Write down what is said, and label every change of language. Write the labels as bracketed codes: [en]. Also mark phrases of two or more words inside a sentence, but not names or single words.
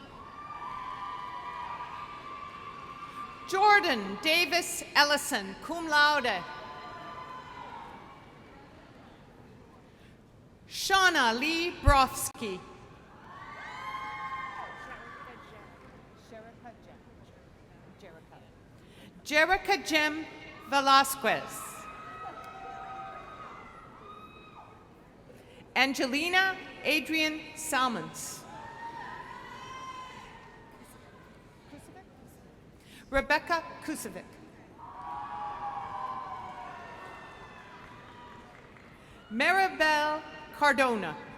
[en] Jordan Davis Ellison, [la] cum laude. [en] Shauna Lee Brofsky. Jerica Jem Velasquez. Angelina Adrian Salmons. Rebecca Kusovic. Maribel Cardona.